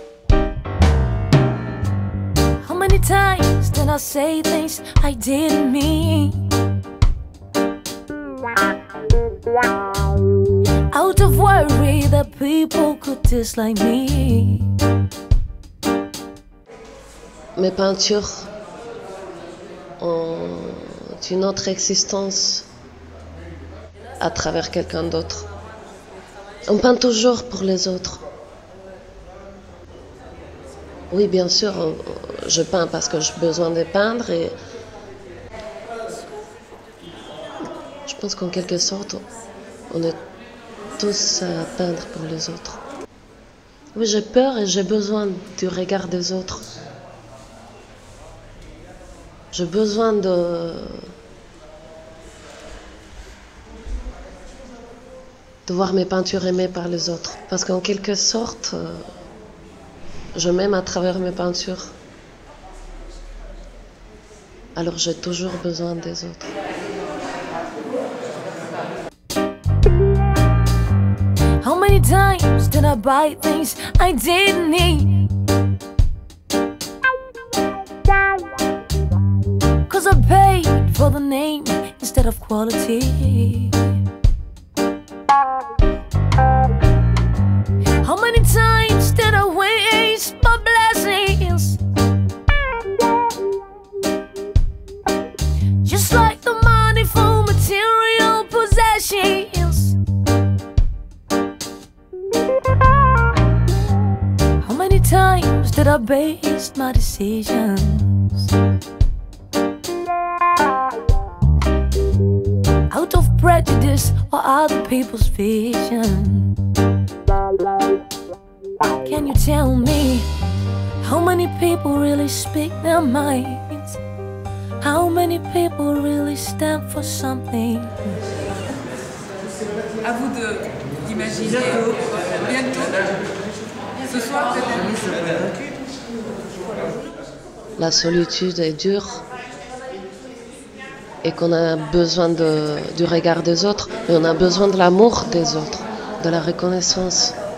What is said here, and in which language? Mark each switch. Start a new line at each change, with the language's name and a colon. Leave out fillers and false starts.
English: How many times did I say things I didn't mean? Out of worry that people could dislike me.
French: Mes peintures ont une autre existence à travers quelqu'un d'autre. On peint toujours pour les autres. Oui, bien sûr, je peins parce que j'ai besoin de peindre et je pense qu'en quelque sorte, on est tous à peindre pour les autres. Oui, j'ai peur et j'ai besoin du regard des autres. J'ai besoin de voir mes peintures aimées par les autres. Parce qu'en quelque sorte, je m'aime à travers mes peintures. Alors j'ai toujours besoin des autres.
English: How many times did I buy things I didn't need? 'Cause I paid for the name instead of quality. How many times did I waste my blessings? Just like the money for material possessions. How many times did I base my decisions out of prejudice or other people's vision? Can you tell me how many people really speak their minds? How many people really stand for something?
French: À vous d'imaginer bientôt, ce soir peut-être. La solitude est dure et qu'on a besoin du regard des autres, mais on a besoin de l'amour des autres, de la reconnaissance.